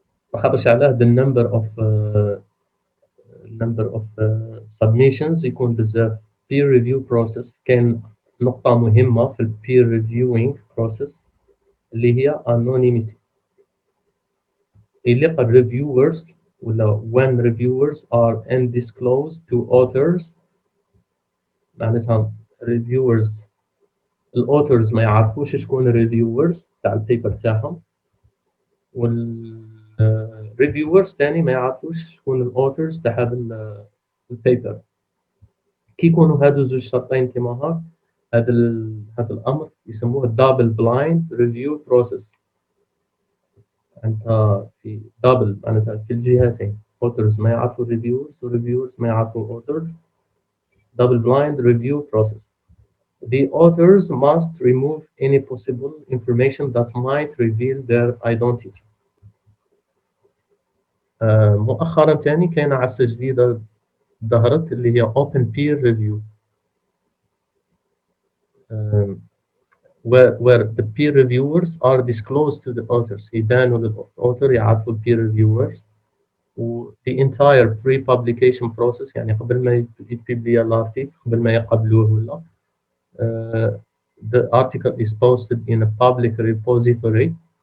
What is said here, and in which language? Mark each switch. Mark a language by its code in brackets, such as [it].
[ar] ما خاطرش علاه [en] the number of submissions [ar] يكون بزاف. [en] peer review process [ar] كاين نقطة مهمة في [en] peer reviewing process اللي هي anonymity. يليق reviewers ولا when reviewers are undisclosed to authors. [ar] معناتها reviewers الاوثرز ما يعرفوش شكون الريفيورز تاع البيبر تاعهم، والريفيورز تاني ما يعرفوش شكون الاوثرز تاع هذا البيبر. كي يكونوا هادو زوج شرطين كيما هاك، هذا الامر يسموه دبل بلايند ريفيو بروسيس. انت في دبل معناتها في الجهتين، authors ما يعرفوا reviewers وريفيورز ما يعرفوا authors. [en] double blind review process. The authors must remove any possible information that might reveal their identity. [ar] مؤخرا تاني كاين عفسة جديدة ظهرت اللي هي open peer review. [en] um, where the peer reviewers are disclosed to the authors. [ar] يبانوا للauthor يعرفوا peer reviewers و [en] the entire pre-publication process، [ar] يعني قبل ما يتبلي الارتيكل، قبل ما يقبلوه ولا [en] the article is posted in a public repository.